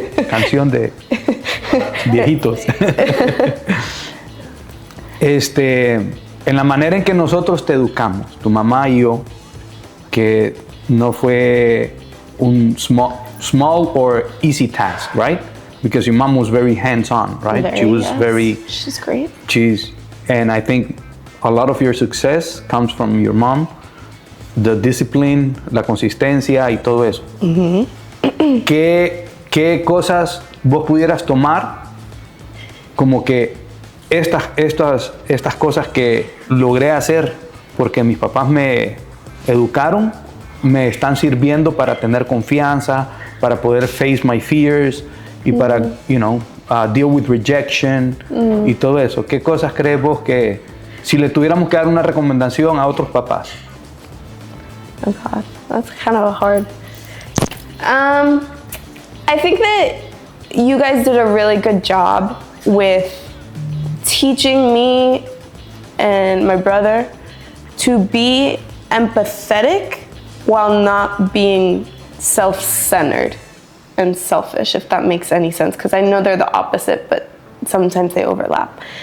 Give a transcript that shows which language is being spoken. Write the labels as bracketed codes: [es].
[es] Canción de viejitos. En la manera en que nosotros te educamos, tu mamá y yo, que no fue un [en] small or easy task, right? because your mom was very hands-on, right? She was very... She's great. And I think a lot of your success comes from your mom, the discipline, [es] la consistencia y todo eso. ¿Qué cosas vos pudieras tomar como que estas cosas que logré hacer porque mis papás me educaron, me están sirviendo para tener confianza, para poder [en] face my fears [es] y para, [en] deal with rejection [es] y todo eso? ¿Qué cosas crees vos que, si le tuviéramos que dar una recomendación a otros papás? [en] Oh God, that's kind of hard. I think that you guys did a really good job with teaching me and my brother to be empathetic while not being self-centered and selfish, if that makes any sense, because I know they're the opposite, but sometimes they overlap.